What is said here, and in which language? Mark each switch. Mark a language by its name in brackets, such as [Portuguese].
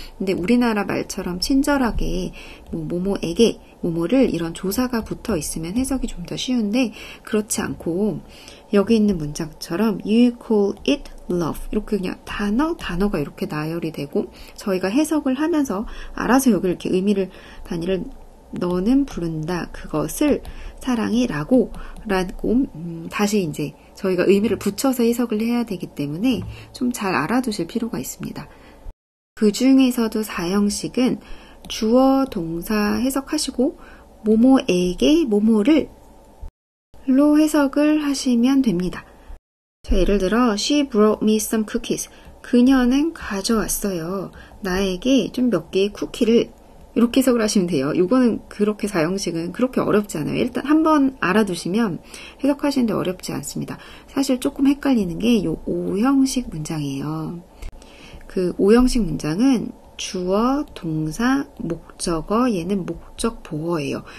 [Korean] 근데 우리나라 말처럼 친절하게 뭐뭐에게 뭐뭐를 이런 조사가 붙어 있으면 해석이 좀 더 쉬운데 그렇지 않고 여기 있는 문장처럼 [English] You call it love [Korean] 이렇게 그냥 단어가 이렇게 나열이 되고 저희가 해석을 하면서 알아서 여기 이렇게 의미를 단위를 너는 부른다 그것을 사랑이라고 다시 이제 저희가 의미를 붙여서 해석을 해야 되기 때문에 좀 잘 알아두실 필요가 있습니다. 그 중에서도 4형식은 주어 동사 해석하시고 뭐뭐에게 뭐뭐를 로 해석을 하시면 됩니다. 자, 예를 들어 [English] She brought me some cookies. [Korean] 그녀는 가져왔어요. 나에게 좀 몇 개의 쿠키를 이렇게 해석을 하시면 돼요. 이거는 그렇게 4형식은 그렇게 어렵지 않아요. 일단 한번 알아두시면 해석하시는데 어렵지 않습니다. 사실 조금 헷갈리는 게 이 5형식 문장이에요. 그 5형식 문장은 주어, 동사, 목적어, 얘는 목적 보어예요.